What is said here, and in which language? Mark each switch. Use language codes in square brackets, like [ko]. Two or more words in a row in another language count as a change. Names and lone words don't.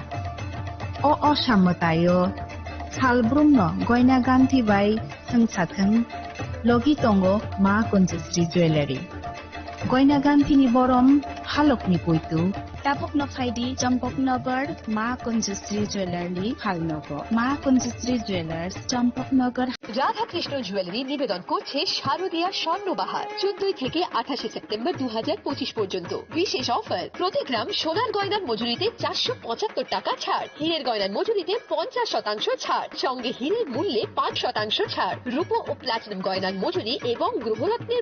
[trp] O osamotayo salbrumno goina ganti bai sengsatheng Logi tongo ma Kunjasri Jewelry. Goina ganthini borom halokni puitu. Tapok no faidi Champok Nagar ma Kunjasri Jewelry halnogo. Ma Kunjasri Jewelers Champok Nagar. [bn] রাধা কৃষ্ণ জুয়েলারি নিবেদন করছে শারদীয়া স্বর্ণবাহার 14 থেকে 28 সেপ্টেম্বর 2025 পর্যন্ত বিশেষ অফার প্রতি গ্রাম সোনার গয়নার মজুরিতে 475 টাকা ছাড় হীরের গয়নার মজুরিতে 50% ছাড় সঙ্গে হীরের মূল্যে 5% ছাড় রূপো ও প্লাটিনাম গয়নার মজুরি এবং গ্রহরত্নের